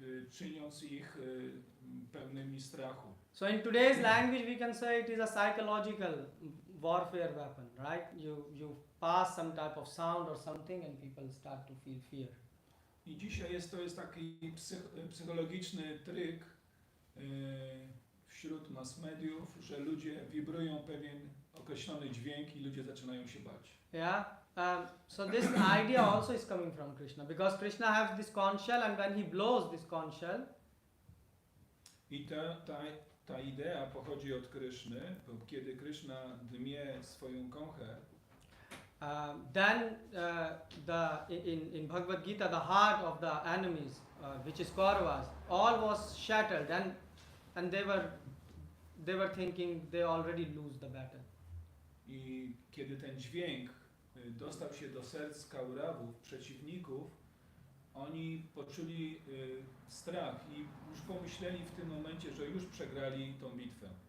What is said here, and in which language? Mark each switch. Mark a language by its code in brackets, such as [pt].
[pl] Czyniąc ich pełnymi strachu. [en] So in today's language we can say it is a psychological warfare weapon, right? You pass some type of sound or something and people start to feel fear. [pl] I dzisiaj to jest taki psychologiczny tryk wśród mass mediów, że ludzie wibrują pewien określony dźwięk i ludzie zaczynają się bać. [en] Yeah. So this idea also is coming from Krishna, because Krishna has this conch shell, and when he blows this conch shell, [pl] I ta idea pochodzi od Kryszny, bo kiedy Kryszna dmie swoją konchę, [en] then in Bhagavad Gita, the heart of the enemies, which is Kauravas, all was shattered, and they were thinking they already lose the battle. [pl] I kiedy ten dźwięk dostał się do serc Kaurawów, przeciwników, oni poczuli strach i już pomyśleli w tym momencie, że już przegrali tą bitwę.